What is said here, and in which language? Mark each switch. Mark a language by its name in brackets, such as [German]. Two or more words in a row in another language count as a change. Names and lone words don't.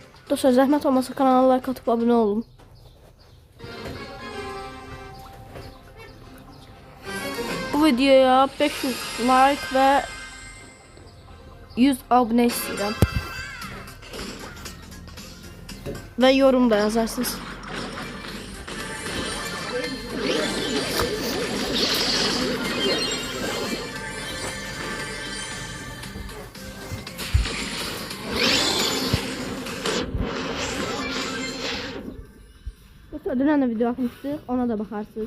[Azerbaijani] Dostlar zəhmət olmasa kanala like [Turkish] atıp abone olun. Bu videoya 500 like ve 100 abone istedim. Ve yorum da yazarsınız. [Azerbaijani] Dünən də video atmışdıq, ona da baxarsınız.